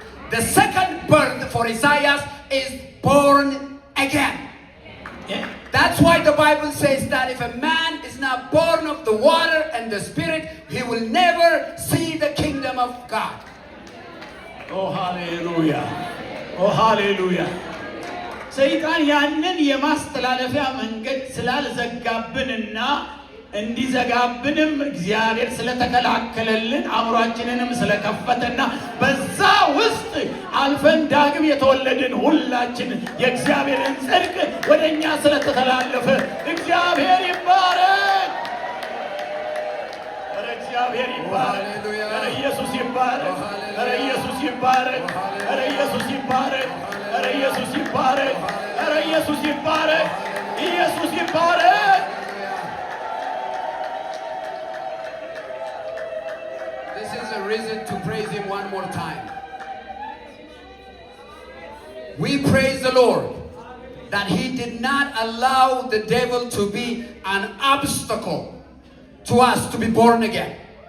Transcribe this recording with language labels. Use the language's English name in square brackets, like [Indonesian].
[English] The second birth for Isaiah is born again. Yeah. That's why the Bible says that if a man is not born of the water and the Spirit, he will never see the kingdom of God. Oh, hallelujah. Oh, hallelujah. [Amharic] ሰይጣን ያንን የማስተላለፊያ መንገድ ስላልዘጋብንና እንዲዘጋብንም እግዚአብሔር ስለተከላከለልን አእምሯችንንም ስለከፈተና በዛ ውስጥ አልፈን ዳግም የተወለድን ሁላችን የእግዚአብሔርን ጽድቅ ወደኛ ስለተተላለፈ እግዚአብሔር ይባረክ። ኧረ እግዚአብሔር ይባረክ። ኧረ ኢየሱስ ይባረክ። ኧረ ኢየሱስ ይባረክ። ኧረ ኢየሱስ ይባረክ። ኧረ ኢየሱስ ይባረክ። ኧረ ኢየሱስ ይባረክ። ኢየሱስ ይባረክ። [English] Reason to praise him one more time. We praise the Lord that he did not allow the devil to be an obstacle to us to be born again.